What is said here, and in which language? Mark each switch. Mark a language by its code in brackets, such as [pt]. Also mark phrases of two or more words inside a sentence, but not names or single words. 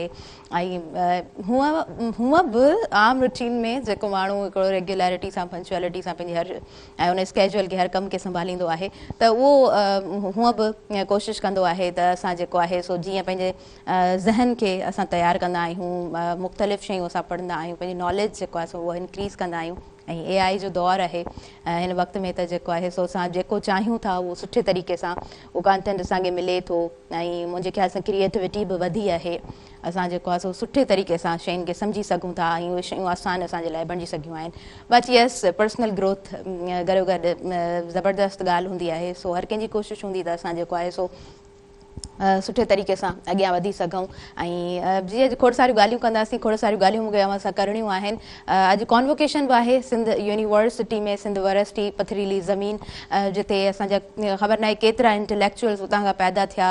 [sd] ऐं हूअं बि आम रूटीन में जेको माण्हू हिकिड़ो रेगुलरिटी सां, पंक्चुअलिटी सां पंहिंजी हर ऐं उन स्केजुअल खे हर कम खे संभालींदो आहे त उहो हूअं बि कोशिशि कंदो आहे त असां जेको आहे सो जीअं पंहिंजे ज़हन खे असां तयारु कंदा आहियूं, मुख़्तलिफ़ शयूं असां पढ़ंदा आहियूं, पंहिंजी नॉलेज जेको आहे सो उहो इंक्रीज़ कंदा आहियूं। ऐं AI जो दौरु आहे हिन वक़्त में त जेको आहे सो असां जेको चाहियूं था उहो सुठे तरीक़े सां उहो कंटेंट असांखे मिले थो ऐं मुंहिंजे ख़्याल सां क्रिएटिविटी बि वधी आहे। असां जेको आहे सो सुठे तरीक़े सां शयुनि खे सम्झी सघूं था ऐं उहे शयूं आसान असांजे लाइ बणिजी सघियूं आहिनि। [en] But yes, personal growth [sd] गॾो गॾु ज़बरदस्त ॻाल्हि हूंदी आहे। सो हर कंहिंजी कोशिशि हूंदी त असां जेको आहे सो सुठे तरीक़े सां अॻियां वधी सघूं। ऐं जीअं खोड़ सारियूं ॻाल्हियूं कंदासीं, खोड़ सारियूं ॻाल्हियूं मूंखे अव्हां सां करणियूं आहिनि। अॼु कॉन्वोकेशन बि आहे सिंध यूनिवर्सिटी में, सिंध यूनिवर्सिटी पथरीली ज़मीन, जिते असांजा ख़बर नाहे केतिरा इंटेलेक्चुअल्स उतां खां पैदा थिया।